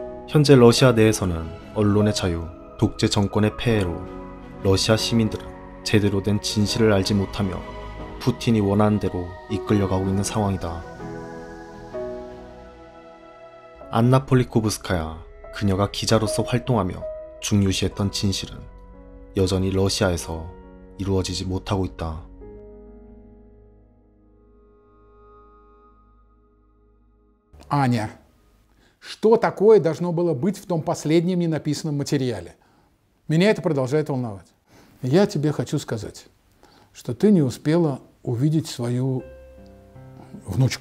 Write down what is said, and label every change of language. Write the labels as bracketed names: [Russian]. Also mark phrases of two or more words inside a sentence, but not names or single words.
[Korean] 현재 러시아 내에서는 언론의 자유, 독재 정권의 폐해로 러시아 시민들은 제대로 된 진실을 알지 못하며 푸틴이 원하는 대로 이끌려가고 있는 상황이다. 안나 폴리코브스카야, 그녀가 기자로서 활동하며 중요시했던 진실은 여전히 러시아에서 이루어지지 못하고 있다. [Russian] Аня, что такое должно было быть в том последнем ненаписанном материале? Меня это продолжает волновать. Я тебе хочу сказать, что ты не успела увидеть свою внучку.